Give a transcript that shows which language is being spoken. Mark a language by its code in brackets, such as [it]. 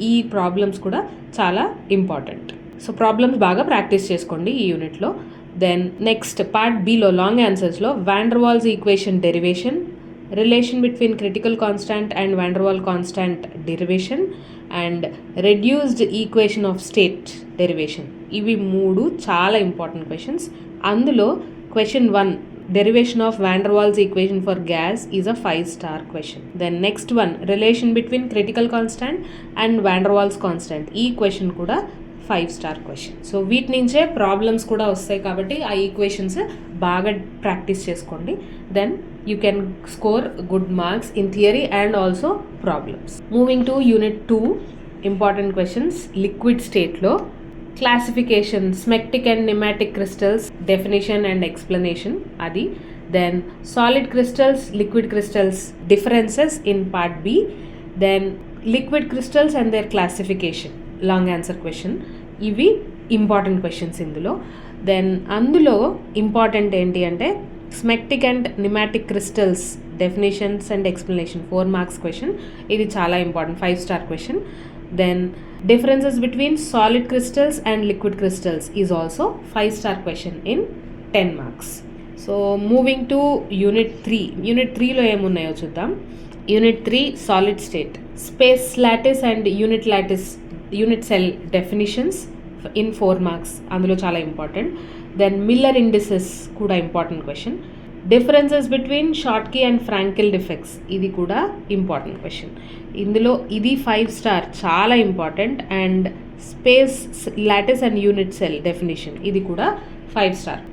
[te] ఈ ప్రాబ్లమ్స్ కూడా చాలా ఇంపార్టెంట్. సో ప్రాబ్లమ్స్ బాగా ప్రాక్టీస్ చేసుకోండి ఈ యూనిట్లో. [en] Then next part below long ఆన్సర్స్లో van der Waals equation derivation, relation between critical constant and van der Waal constant derivation and reduced equation of state derivation. [te] ఇవి 3 చాలా ఇంపార్టెంట్ క్వశ్చన్స్. [en] అందులో Question 1, derivation of van der Waals equation for gas is a 5 star question. Then next one, relation between critical constant and van der Waals constant. [te] ఈ question కూడా 5 star question. So వీటి నుంచే problems కూడా వస్తాయి కాబట్టి ఆ equations బాగా practice చేసుకోండి. [en] Then you can score good marks in theory and also problems. Moving to unit 2, important questions. Liquid స్టేట్లో classification, smectic and nematic crystals definition and explanation అది. Then solid crystals, liquid crystals differences in part B. Then liquid crystals and their classification, long answer question. ఇవి important questions ఇందులో. Then అందులో important [te] ఏంటి అంటే [en] Smectic and nematic crystals definitions and explanation 4 marks question. [te] ఇది చాలా important, 5 star question. [en] Then differences between solid crystals and liquid crystals is also 5 star question in 10 marks. So moving to unit 3. [te] Unit 3 లో ఏమున్నాయో చూద్దాం. [en] Unit 3 solid state, space lattice and unit cell definitions in 4 marks. [te] అందులో చాలా important. [en] Then Miller indices కూడా important question. Differences between Schottky and Frenkel defects, ఇది కూడా important question. [te] ఇందులో ఇది [en] 5 star, చాలా important. And space lattice and unit cell definition, [te] ఇది కూడా [en] 5 star.